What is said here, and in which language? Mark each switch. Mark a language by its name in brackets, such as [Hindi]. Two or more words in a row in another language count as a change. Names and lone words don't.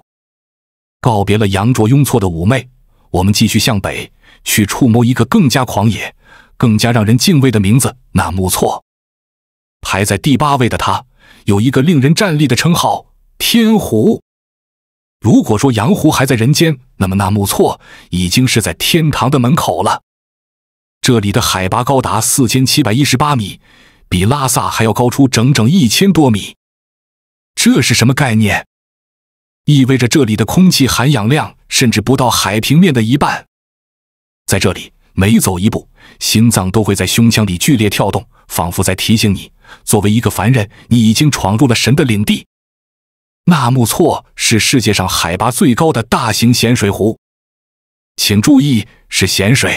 [Chinese] 告別了楊卓雍措的嫵媚，我們繼續向北，去觸摸一個更加狂野、更加讓人敬畏的名字——納木錯。排在第8位的他，有一個令人戰慄的稱號——天湖。如果說陽湖還在人間，那麼納木錯已經是在天堂的門口了。這裡的海拔高達4718米，比拉薩還要高出整整1000多米。這是什麼概念？意味着這裡的空氣含氧量甚至不到海平面的一半。在這裡，每走一步，心臟都會在胸腔裡劇烈跳動，仿佛在提醒你，作為一個凡人，你已經闖入了神的領地。納木錯是世界上海拔最高的大型鹹水湖。請注意，是鹹水。